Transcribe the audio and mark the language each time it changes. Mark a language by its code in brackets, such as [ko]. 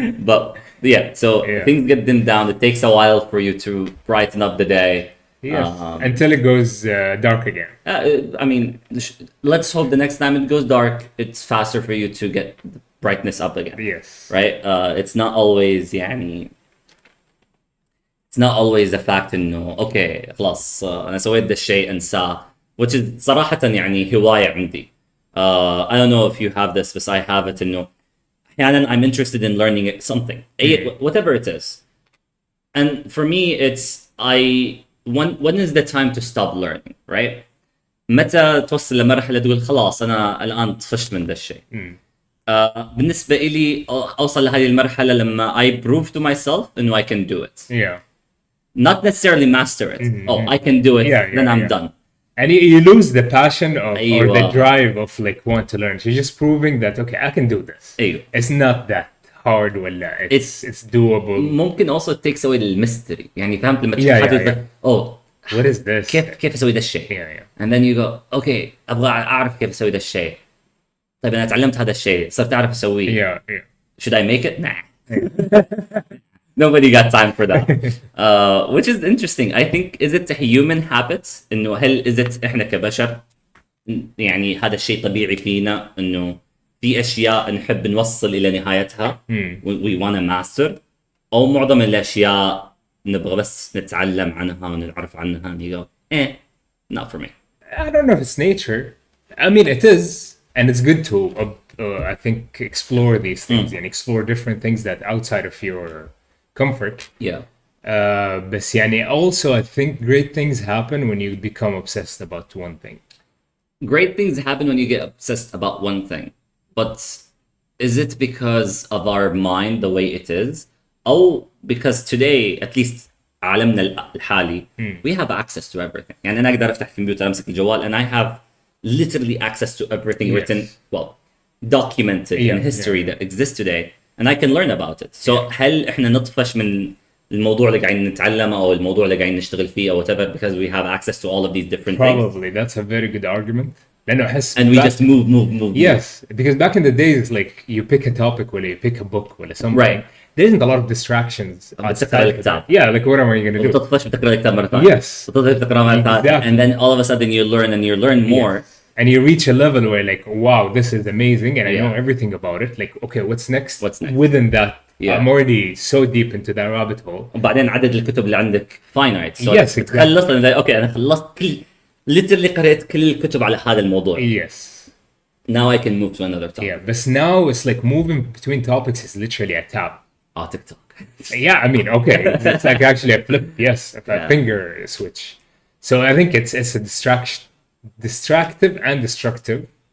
[en] But yeah, so things get dimmed down. It takes a while for you to brighten up the day. Yes. Until it goes dark again. I mean, let's hope the next time it goes dark, it's faster for you to get the brightness up again. Yes. Right? It's not always يعني it's not always the fact إنه okay [ar] خلاص أنا سويت ده الشيء انساه, [en] which is [ar] صراحة يعني هواية عندي. [en] I don't know if you have this, but I have it [ar] إنه أحيانا [en] I'm interested in learning something, whatever it is. And for me, it's when is the time to stop learning, right? [ar] متى توصل لمرحلة تقول خلاص أنا الآن طفشت من ذا الشيء. بالنسبة إلي أوصل لهذه المرحلة لما [en] I prove to myself إنه I can do it. Yeah. Not necessarily master it. Oh, I can do it. Then I'm done. And you lose the passion of or the [ar] أيوة. [en] drive of like want to learn. So you're just proving that okay, I can do this. [ar] أيوة. [en] It's not that hard ولا it's doable. ممكن also it takes away the mystery. [ar] يعني فهمت لما تشوف [en] Yeah, [ar] حد oh [en] what is this? [ar] كيف أسوي ذا الشيء؟ [en] Yeah. And then you go okay [ar] أبغى أعرف كيف أسوي ذا الشيء. طيب أنا تعلمت هذا الشيء صرت أعرف أسويه. [en] Yeah. Should I make it? Nah. Nobody got time for that. Which is interesting. I think is it a human habit [ar] إنه هل is it إحنا كبشر يعني هذا الشيء طبيعي فينا إنه في أشياء نحب نوصل إلى نهايتها [en] we want to master, [ar] أو معظم الأشياء نبغى بس نتعلم عنها ونعرف عنها [en] and you go not for me. I don't know if it's nature. I mean it is and it's good to I think explore these things and explore different things that outside of your comfort. Yeah. [ar] بس يعني [en] also I think great things happen when you become obsessed about one thing. Great things happen when you get obsessed about one thing, but is it because of our mind the way it is, or because today at least [ar] عالمنا الحالي [en] we have access to everything. [ar] يعني أنا أقدر أفتح الكمبيوتر أمسك الجوال [en] and I have literally access to everything Yes. written, well, documented in history that exists today, and I can learn about it. [ar] So هل إحنا نطفش من الموضوع اللي قاعدين نتعلمه أو الموضوع اللي قاعدين نشتغل فيه أو [en] whatever because we have access to all of these different things? Probably that's a very good argument. [ar] لأنه أحس [en] And we just move. Yes, because back in the days, like you pick a topic or you pick a book or something. Right. There isn't a lot of distractions. [ar] بتقرأ الكتاب. [en] Yeah, like what am I going to do? [ar] وبتطفش بتقرأ الكتاب مرة ثانية. [en] Yes. [ar] بتطفش بتقرأ مرة ثانية. [en] Exactly. And then all of a sudden you learn and you learn more. Yes. And you reach a level where like, wow, this is amazing, and I know Yeah. everything about it. Like, okay, what's next? What's next? Within that, Yeah. I'm already so deep into that rabbit hole. [ar] وبعدين عدد الكتب اللي عندك finite. [en] So Yes, exactly. [ar] بتخلص [en] and like, okay [ar] أنا خلصت literally قرأت كل الكتب على هذا الموضوع. [en] Yes. Now I can move to another topic. Yeah, but now it's like moving between topics is literally a tab. TikTok. Yeah, I mean, okay, it's like actually a flip, yes, a Yeah. finger switch. So I think it's a distractive and destructive.